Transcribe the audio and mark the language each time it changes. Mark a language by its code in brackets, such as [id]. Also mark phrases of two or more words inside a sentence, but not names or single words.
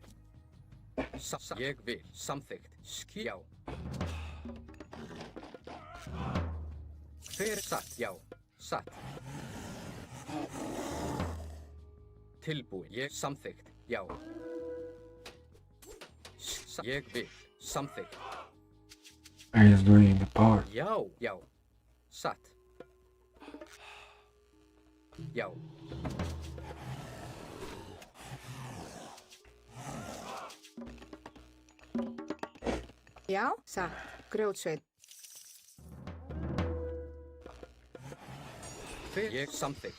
[is] Ég vil. Samþykkt. Já. Hver satt? Já. Satt. Tilbúin. Ég samþykkt. Já. Ég vil. Samþykkt. [en] and he's doing the power. [is] Já. Já. Satt. Já. Já, satt. Grjótsveinn. Hver ég samþykkt.